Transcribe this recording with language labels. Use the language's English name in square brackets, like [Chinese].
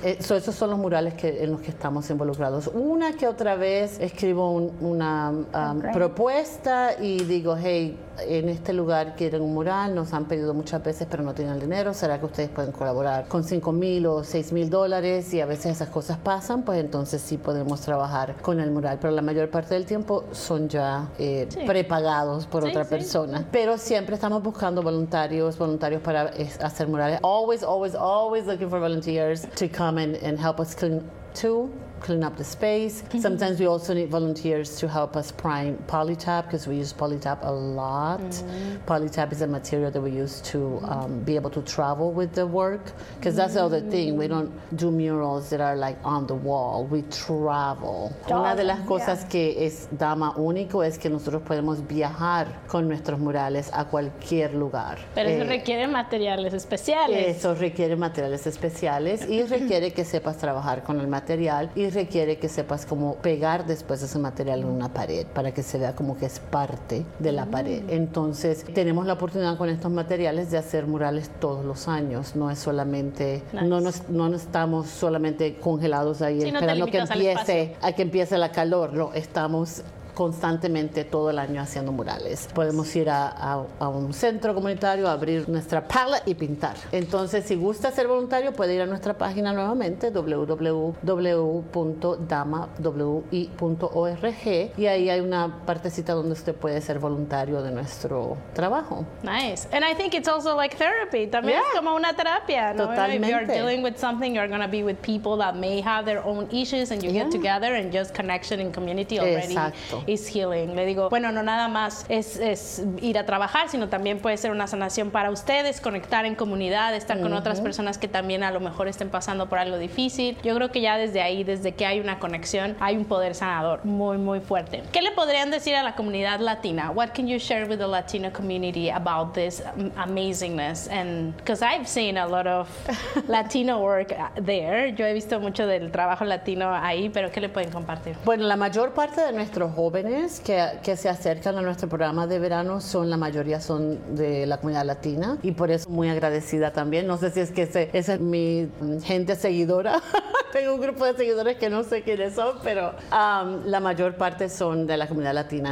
[Spanish] Esos son los murales en los que estamos involucrados. Una que otra vez escribo una propuesta y digo, hey, en este lugar quieren un mural, nos han pedido muchas veces, pero no tienen dinero, ¿será que ustedes pueden colaborar con $5,000 o $6,000? Y a veces esas cosas pasan, pues entonces sí podemos trabajar con el mural. Pero la mayor parte del tiempo son ya prepagados por otra persona. Pero siempre estamos buscando voluntarios para hacer murales. [English] Always, always, always looking for volunteers to come and help us clean up the space. Sometimes we also need volunteers to help us prime polytap because we use polytap a lot. Mm-hmm. Polytap is a material that we use to be able to travel with the work, because that's the other thing. We don't do murals that are like on the wall. We travel. [Spanish] Una de las cosas que es Dama Único es que nosotros podemos viajar con nuestros murales a cualquier lugar. Pero eso requiere materiales especiales. Eso requiere materiales especiales y requiere que sepas trabajar con el material y requiere que sepas cómo pegar después ese material en una pared para que se vea como que es parte de la pared. Entonces, tenemos la oportunidad con estos materiales de hacer murales todos los años. No es solamente, no estamos solamente congelados ahí esperando que empiece la calor. No, estamos constantemente todo el año haciendo murales. Podemos ir a un centro comunitario, abrir nuestra pala y pintar. Entonces, si gusta ser voluntario, puede ir a nuestra página nuevamente www.damawi.org y ahí hay una partecita donde usted puede ser voluntario de nuestro trabajo. [English] Nice. And I think it's also like therapy. [Spanish] También es como una terapia, ¿no? Totalmente. [English] If you're dealing with something, you're going to be with people that may have their own issues and you get together and just connection in community already. [Spanish] Exacto. [English] Is healing. [Spanish] Le digo, bueno, no nada más es ir a trabajar, sino también puede ser una sanación para ustedes, conectar en comunidad, estar con otras personas que también a lo mejor estén pasando por algo difícil. Yo creo que ya desde ahí, desde que hay una conexión, hay un poder sanador muy, muy fuerte. ¿Qué le podrían decir a la comunidad latina? [English] What can you share with the Latino community about this amazingness? And because I've seen a lot of Latino work there. [Spanish] Yo he visto mucho del trabajo latino ahí, pero ¿qué le pueden compartir? Bueno, la mayor parte de nuestros jóvenes que se acercan a nuestro programa de verano la mayoría son de la comunidad latina y por eso muy agradecida también. No sé si es que esa es mi gente seguidora. Tengo un grupo de seguidores que no sé quiénes son, pero la mayor parte son de la comunidad latina.